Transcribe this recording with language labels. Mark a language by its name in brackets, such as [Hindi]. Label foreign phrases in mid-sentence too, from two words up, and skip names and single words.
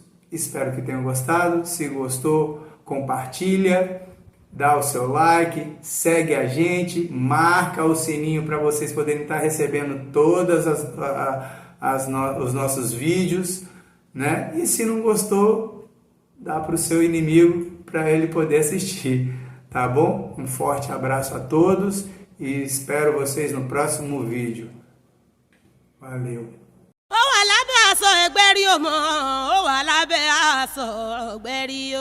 [Portuguese] Espero que tenham gostado. Se gostou, compartilha, dá o seu like, segue a gente, marca o sininho para vocês poderem estar recebendo todas os nossos vídeos, né? E se não gostou, dá para o seu inimigo para ele poder assistir, tá bom? Um forte abraço a todos e espero vocês no próximo vídeo. Valeu! [Yoruba] Ó wà lábẹ́ aṣọ ẹgbẹ́rí ọmọ, ó wà lábẹ́ aṣọ ẹgbẹ́rí o.